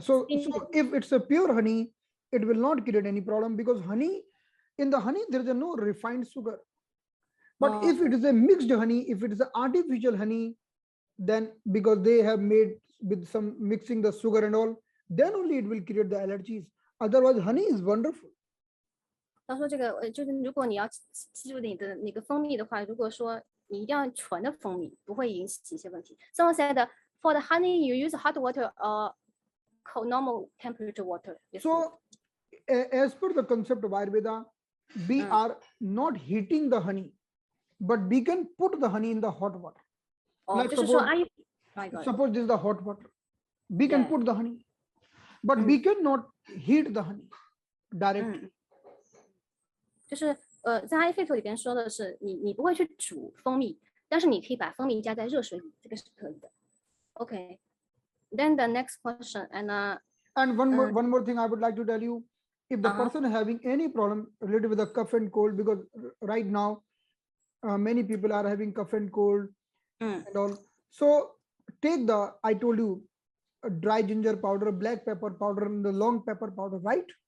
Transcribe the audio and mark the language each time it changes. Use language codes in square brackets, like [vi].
[en] So if it's a pure honey, it will not create any problem because honey, in the honey, there is no refined sugar. But if it is a mixed honey, if it is an artificial honey, then because they have made with some mixing the sugar and all, then only it will create the allergies. Otherwise, honey is wonderful. [zh] 他说这个就是如果你要记住你的那个蜂蜜的话，如果说你一定要纯的蜂蜜，不会引起一些问题。 [en] Someone said for the honey you use hot water or cold normal temperature water. So as per the concept of Ayurveda, we are not heating the honey, but we can put the honey in the hot water. Like suppose this is the hot water. We can put the honey, but we cannot heat the honey directly. [zh] 就是在阿育吠陀里边说的是你不会去煮蜂蜜，但是你可以把蜂蜜加在热水里，这个是可以的。 [en] Okay. Then the next question and one more thing I would like to tell you, if the person having any problem related with the cough and cold, because right now many people are having cough and cold and all, so take the, I told you, dry ginger powder, black pepper powder, and the long pepper powder, right?